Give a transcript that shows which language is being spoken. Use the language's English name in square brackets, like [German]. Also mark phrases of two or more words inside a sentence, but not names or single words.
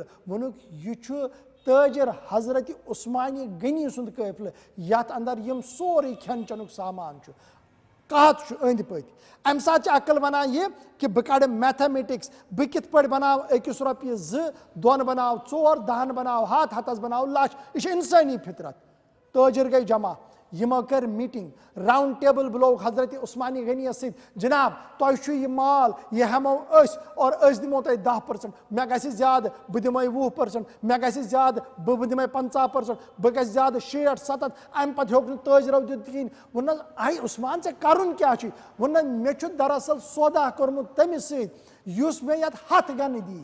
[Kashmiri] ووٚنُکھ یہِ چھُ تٲجر حضرت عثمان غنی سُنٛد قٲفلہٕ یتھ اندر یم سورُے کھٮ۪ن چٮ۪نُک سامان چھُ. قحط چھُ أنٛدۍ پٔکۍ. امہِ ساتہٕ چھِ عقل ونان یہِ کہ بہٕ کڑٕ میتھامیٹکس بہٕ کِتھ پٲٹھۍ بناو أکِس رۄپیہِ 2 2 بناو 4 10 بناو 100 100 بناو 1,00,000. یہ چھِ انسٲنی فطرت. تٲجر گٔے جمع یمو کر [English] meeting round table [Kashmiri] بلوک حضرت عثمانی غنی ست جناب تہ چھو یہ مال یہ ہمو اور دمو تہ 10%, مے گژھِ زیادہ بہ دمے 20%, مے گژھِ زیادہ بہ دمے 50%, بہ گژھِ زیادہ 60-70. امہ پتہ ہیوک نہٕ تاجرو دِتھ کِہیٖنۍ. ووٚن حظ آی عثمان ژےٚ کَرُن کیٛاہ چھُے؟ ووٚن حظ مےٚ چھُ دراصل سودا کوٚرمُت تٔمِس سۭتۍ یُس مےٚ یتھ ہتھ گنہٕ دی.